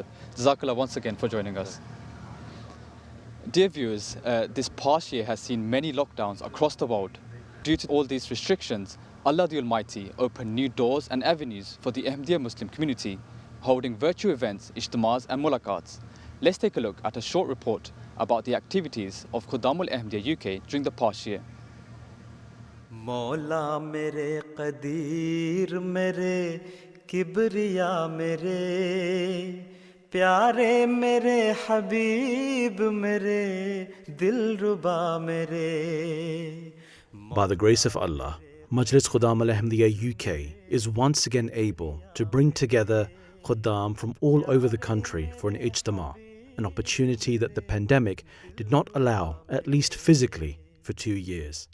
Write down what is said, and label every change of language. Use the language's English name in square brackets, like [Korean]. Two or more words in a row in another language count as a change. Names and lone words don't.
[English] Jazakallah once again for joining us. Dear viewers, this past year has seen many lockdowns across the world. Due to all these restrictions, Allah the Almighty opened new doors and avenues for the Ahmadiyya Muslim community, holding virtual events, ijtemas and mulaqats. Let's take a look at a short report about the activities of Khuddamul Ahmadiyya UK during the past year. [Urdu] مولا میرے قدیر میرے کبریا میرے پیارے میرے حبیب میرے دلربا میرے. [English] By the grace of Allah, Majlis Khuddamul Ahmadiyya UK is once again able to bring together Khuddam from all over the country for an Ijtema, an opportunity that the pandemic did not allow, at least physically, for 2 years.